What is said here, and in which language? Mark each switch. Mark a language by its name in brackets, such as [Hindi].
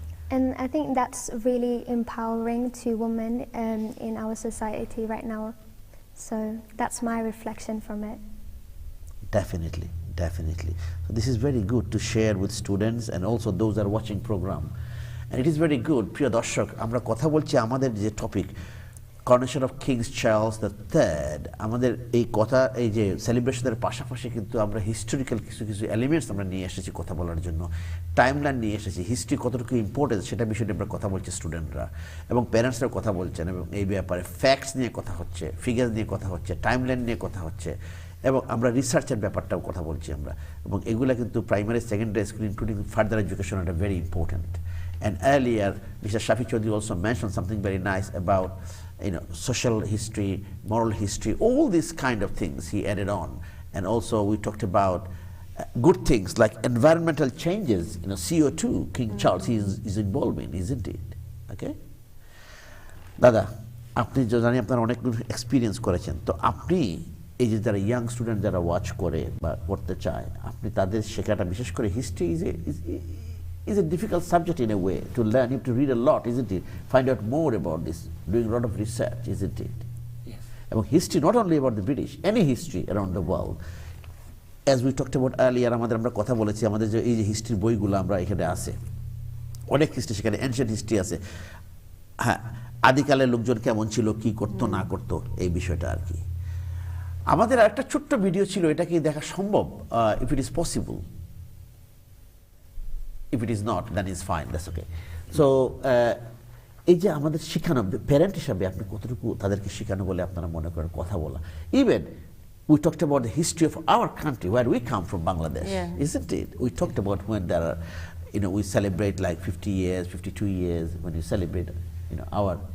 [English] And I think that's really empowering to women in our society right now. So that's my reflection from it. Definitely, definitely. So this is very good to share with students and also those that are watching program. [Bangla] And it is very good, প্রিয় দর্শক, আমরা কথা বলছি আমাদের যে topic coronation of Kings Charles the third, আমাদের এই কথা, এই যে সেলিব্রেশনের পাশাপাশি কিন্তু আমরা হিস্টোরিক্যাল কিছু কিছু এলিমেন্টস আমরা নিয়ে এসেছি কথা বলার জন্য, টাইমলাইন নিয়ে এসেছি, হিস্ট্রি কতটুকু ইম্পর্টেন্ট সেটা বিষয়ে আমরা কথা বলছি স্টুডেন্টরা এবং প্যারেন্টসরা কথা বলছেন, এবং এই ব্যাপারে ফ্যাক্টস নিয়ে কথা হচ্ছে, ফিগার্স নিয়ে কথা হচ্ছে, টাইমলাইন নিয়ে কথা হচ্ছে, এবং আমরা রিসার্চের ব্যাপারটাও কথা বলছি আমরা, এবং এগুলা কিন্তু primary secondary school including further education [English] are very important. And earlier, Mr. Shafi Choudhury also mentioned something very nice about, social history, moral history, all these kind of things he added on. And also we talked about good things like environmental changes, CO2, King Charles is involved in, isn't it? Okay? [Bangla] Dada, আপনি জানি আপনারা অনেক experience করেছেন, তো আপনি এই যে যারা ইয়াং স্টুডেন্ট যারা ওয়াচ করে বা করতে চায়, আপনি তাদের শেখাটা, বিশেষ করে history [English] is a difficult subject in a way to learn. You have to read a lot, isn't it? Find out more about this, doing a lot of research, isn't it? Yes. About history, not only about the British, any history around the world. As we talked about earlier, [Bangla] আমরা কথা বলেছি, আমাদের যে এই যে হিস্ট্রির বইগুলো আমরা এখানে আছে, অনেক হিস্ট্রি সেখানে এনশিয়েন্ট হিস্ট্রি আছে। হ্যাঁ, আদিকালের লোকজন কেমন ছিল, কি করতো না করতো, এই বিষয়টা আর কি। আমাদের আরেকটা ছোট্ট ভিডিও ছিল, এটা কি দেখা সম্ভব? [English] If it is possible. If it is not, then it's fine, that's okay. [Bangla] So, এই যে আমাদের শেখানো, প্যারেন্ট হিসাবে আপনি কতটুকু তাদেরকে শেখানো বলে আপনারা মনে করেন কথা বলা? [English] Even we talked about the history of our country, where we come from, Bangladesh, isn't it? We talked about when there are, we celebrate like 50 years, 52 years, when you celebrate, our.